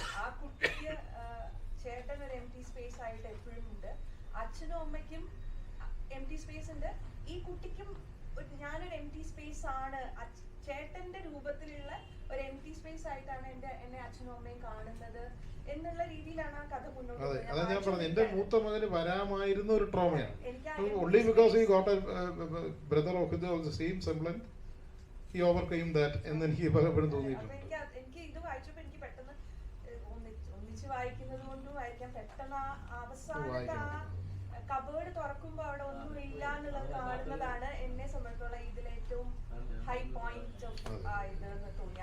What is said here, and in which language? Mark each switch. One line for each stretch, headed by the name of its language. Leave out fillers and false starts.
Malayalam: ആ കുട്ടിക്ക് ചേട്ടൻ ഒരു എംപ്റ്റി സ്പേസ് ആയിട്ട് എപ്പോഴും ഉണ്ട്, അച്ഛനും അമ്മയ്ക്കും എംപ്റ്റി സ്പേസ് ഉണ്ട്, ഈ കുട്ടിക്കും ഞാനൊരു എംപ്റ്റി സ്പേസ് ആണ്, ചേട്ടന്റെ രൂപത്തിലുള്ള ഒരു എംപ്റ്റി സ്പേസ് ആയിട്ടാണ് എന്നെ അച്ഛനും അമ്മയും കാണുന്നത് എന്നുള്ള രീതിയിലാണ് ആ കഥ മുന്നോട്ട് പോകുന്നത്. അതാ ഞാൻ പറഞ്ഞത്, എന്റെ മൂത്ത മകന് വരാമായിരുന്ന ഒരു ട്രോമയാണ്.
English: Only because he got a brother of the same semblance, he overcame that
Malayalam: എന്ന് എനിക്ക് പലപ്പോഴും തോന്നിയിട്ടുണ്ട്. എനിക്ക് ഇത് വായിച്ചപ്പോൾ എനിക്ക് പെട്ടെന്ന് ഒന്നിച്ച് വായിക്കുന്നത് കൊണ്ടും വായിക്കാൻ പെട്ടെന്ന് അവസാനത്തെ ആ കബേർഡ് തുറക്കുമ്പോൾ അവിടെ ഒന്നും ഇല്ല എന്നുള്ളത് കാണുന്നതാണ് എന്നെ സംബന്ധിച്ചോളം ഇതിലേറ്റവും ഹൈ പോയിന്റ് ഇതെന്ന് തോന്നി.